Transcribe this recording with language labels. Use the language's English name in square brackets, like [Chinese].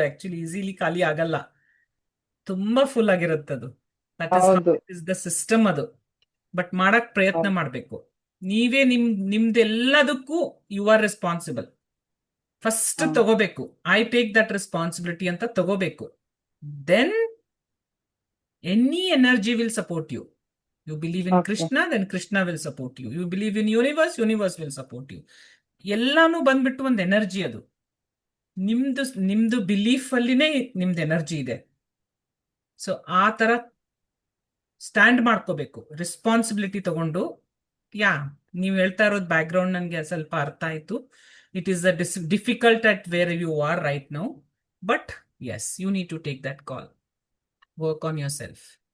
[Kannada] Actually easily ಖಾಲಿ ಆಗಲ್ಲ, ತುಂಬಾ ಫುಲ್ ಆಗಿರುತ್ತೆ ಅದು. [English] that is the system [Kannada] ಅದು. ಬಟ್ ಮಾಡಕ್ ಪ್ರಯತ್ನ ಮಾಡ್ಬೇಕು. ನೀವೇ ನಿಮ್ದೆಲ್ಲದಕ್ಕೂ [English] You are responsible. [Kannada] ಫಸ್ಟ್ ತಗೋಬೇಕು, [English] I take that responsibility [Kannada] ಅಂತ ತಗೋಬೇಕು. [English] Then any energy will support you. You believe in Krishna, then Krishna will support you. You believe in universe will support you. [Kannada] ಎಲ್ಲಾನು ಬಂದ್ಬಿಟ್ಟು ಒಂದು ಎನರ್ಜಿ ಅದು. ನಿಮ್ದು belief ಅಲ್ಲಿನೇ ನಿಮ್ದು energy ಇದೆ. ಸೊ ಆ ತರ ಸ್ಟ್ಯಾಂಡ್ ಮಾಡ್ಕೋಬೇಕು, ರೆಸ್ಪಾನ್ಸಿಬಿಲಿಟಿ ತಗೊಂಡು. ಯಾ, ನೀವು ಹೇಳ್ತಾ ಇರೋದು ಬ್ಯಾಕ್ ಗ್ರೌಂಡ್ ನನಗೆ ಸ್ವಲ್ಪ ಅರ್ಥ ಆಯ್ತು. [English] It is difficult at where you are right now, but yes, you need to take that call, work on yourself.